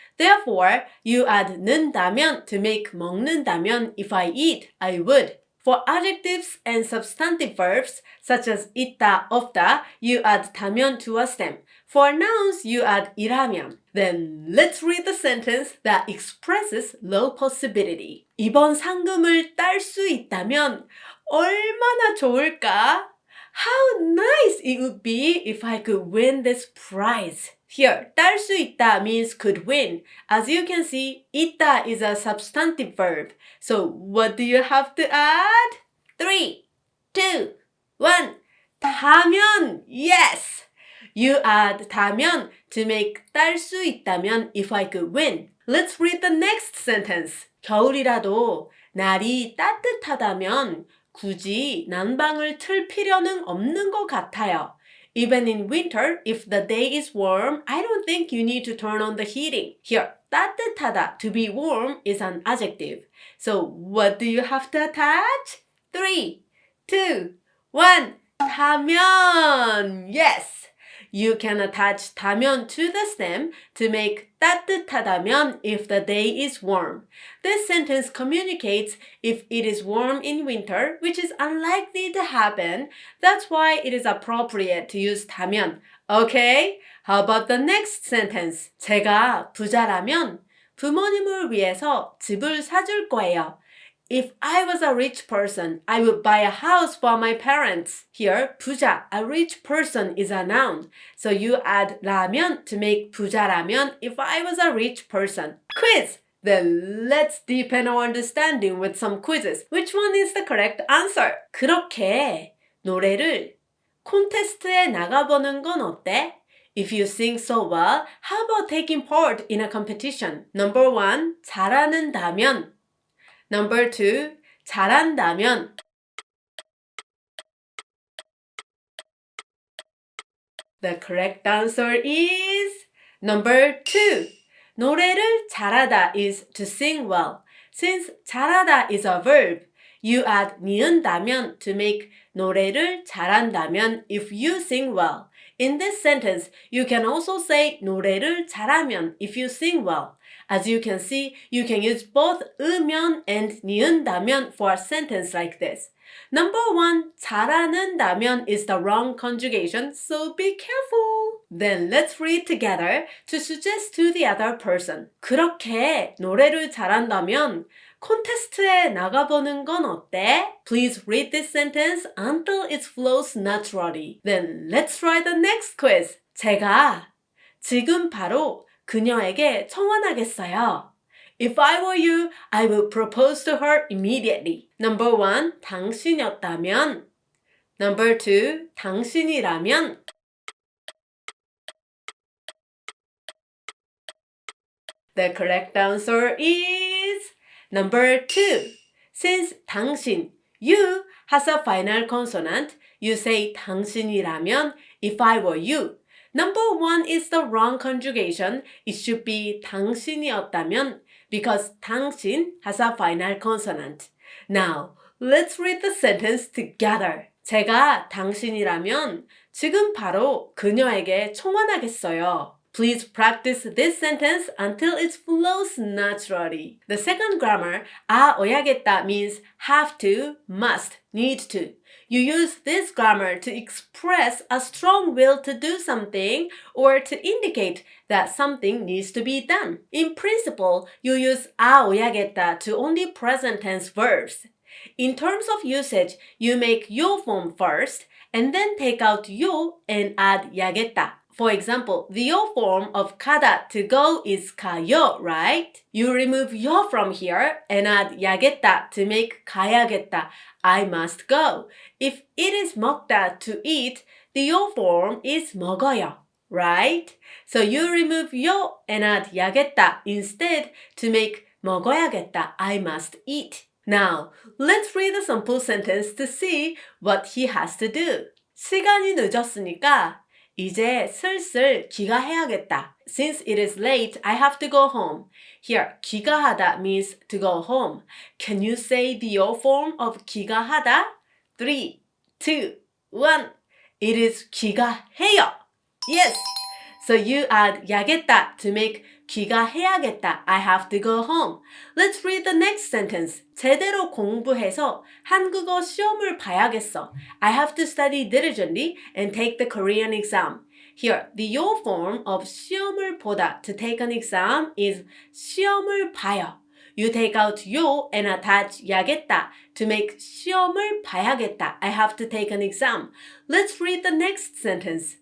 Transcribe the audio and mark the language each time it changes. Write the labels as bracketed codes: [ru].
[en] Therefore, you add 는다면 to make 먹는다면. If I eat, I would. For adjectives and substantive verbs, such as 있다, 없다, you add 다면 to a stem. For nouns, you add 이라면. Then, let's read the sentence that expresses low possibility. [ko] 이번 상금을 딸 수 있다면 얼마나 좋을까? [en] How nice it would be if I could win this prize. Here, [ko] 딸 수 있다 [en] means could win. As you can see, 있다 is a substantive verb. So what do you have to add? 3, 2, 1. 다면, yes! You add 다면 to make [ko] 딸 수 있다면 [en] if I could win. Let's read the next sentence. [ko] 겨울이라도 날이 따뜻하다면 굳이 난방을 틀 필요는 없는 것 같아요. [en] Even in winter, if the day is warm, I don't think you need to turn on the heating. Here, 따뜻하다, to be warm, is an adjective. So, what do you have to attach? 3, 2, 1. 다면, yes! You can attach 다면 to the stem to make 따뜻하다면 if the day is warm. This sentence communicates if it is warm in winter, which is unlikely to happen. That's why it is appropriate to use 다면. Okay? How about the next sentence? [ko] 제가 부자라면 부모님을 위해서 집을 사줄 거예요. [en] If I was a rich person, I would buy a house for my parents. Here, 부자, a rich person, is a noun. So you add 라면 to make 부자라면 if I was a rich person. Quiz! Then let's deepen our understanding with some quizzes. Which one is the correct answer? [ko] 그렇게 노래를 콘테스트에 나가보는 건 어때? [en] If you sing so well, how about taking part in a competition? Number 1, 잘하는다면. Number 2, 잘한다면. The correct answer is number 2. [ko] 노래를 잘하다 [en] is to sing well. Since 잘하다 is a verb, you add 니은다면 to make [ko] 노래를 잘한다면 [en] if you sing well. In this sentence, you can also say [ko] 노래를 잘하면 [en] if you sing well. As you can see, you can use both 으면 and 니은다면 for a sentence like this. Number 1, 잘하는다면 is the wrong conjugation, so be careful. Then let's read together to suggest to the other person. [ko] 그렇게 노래를 잘한다면 콘테스트에 나가보는 건 어때? [en] Please read this sentence until it flows naturally. Then let's try the next quiz. [ko] 제가 지금 바로 그녀에게 청혼하겠어요. [en] If I were you, I would propose to her immediately. Number 1, 당신이었다면. Number 2, 당신이라면. The correct answer is number 2. Since 당신, you, has a final consonant, you say 당신이라면 if I were you. Number 1 is the wrong conjugation. It should be 당신이었다면 because 당신 has a final consonant. Now, let's read the sentence together. [ko] 제가 당신이라면 지금 바로 그녀에게 청혼하겠어요. [en] Please practice this sentence until it flows naturally. The second grammar, 어야겠다 means have to, must, need to. You use this grammar to express a strong will to do something or to indicate that something needs to be done. In principle, you use 어야겠다 to only present tense verbs. In terms of usage, you make 요 form first and then take out 요 and add 야겠다. For example, the 요 form of 가다 to go is 가요, right? You remove 요 from here and add 야겠다 to make 가야겠다, I must go. If it is 먹다 to eat, the 요 form is 먹어요, right? So you remove 요 and add 야겠다 instead to make 먹어야겠다, I must eat. Now, let's read a sample sentence to see what he has to do. [ko] 시간이 늦었으니까 이제 슬슬 귀가해야겠다. [en] Since it is late, I have to go home. Here, 귀가하다 means to go home. Can you say the 요 form of 귀가하다? 3, 2, 1. It is 귀가해요. Yes! So you add 야겠다 to make 귀가해야겠다. I have to go home. Let's read the next sentence. [ko] 제대로 공부해서 한국어 시험을 봐야겠어. [en] I have to study diligently and take the Korean exam. Here, the 요 form of [ko] 시험을 보다 [en] to take an exam is [ko] 시험을 봐요. [en] You take out 요 and attach 야겠다 to make [ko] 시험을 봐야겠다. [en] I have to take an exam. Let's read the next sentence.